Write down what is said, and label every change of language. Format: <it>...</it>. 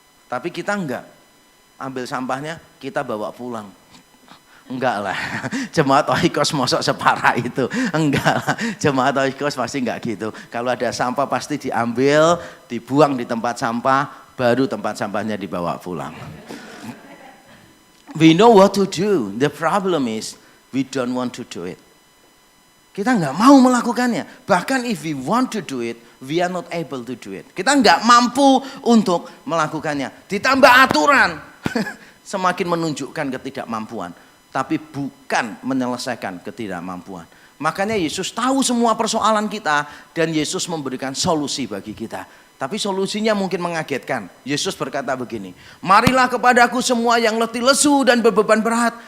<id>Tapi kita enggak, ambil sampahnya kita bawa pulang. Enggak lah, jemaat Oikos mosok separah itu. Enggak lah, jemaat Oikos pasti enggak gitu. Kalau ada sampah pasti diambil, dibuang di tempat sampah, baru tempat sampahnya dibawa pulang.</id> <en>We know what to do. The problem is we don't want to do it.</en> <id>Kita nggak mau melakukannya. Bahkan</id> <en>if we want to do it, we are not able to do it.</en> <id>Kita nggak mampu untuk melakukannya. Ditambah aturan, semakin menunjukkan ketidakmampuan. Tapi bukan menyelesaikan ketidakmampuan. Makanya Yesus tahu semua persoalan kita dan Yesus memberikan solusi bagi kita. Tapi solusinya mungkin mengagetkan. Yesus berkata begini, marilah kepadaku semua yang letih lesu dan berbeban berat.</id>